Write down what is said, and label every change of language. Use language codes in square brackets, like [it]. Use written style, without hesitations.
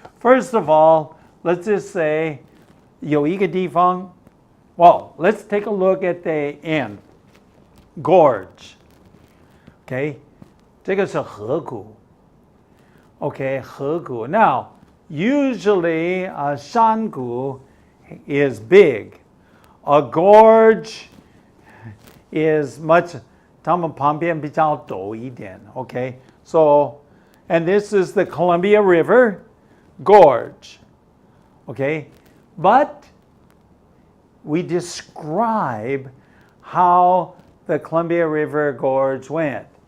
[en] First of all, let's just say, [zh] 有一个地方, [en] well, let's take a look at the end. [zh] Gorge. Okay, 这个是河谷. Okay, 河谷. [en] Now, usually a 山谷 is big. A gorge is much, [zh] 它们旁边比较陡一点. [en] Okay, so, and this is the Columbia River Gorge. Okay, but we describe how the Columbia River Gorge went.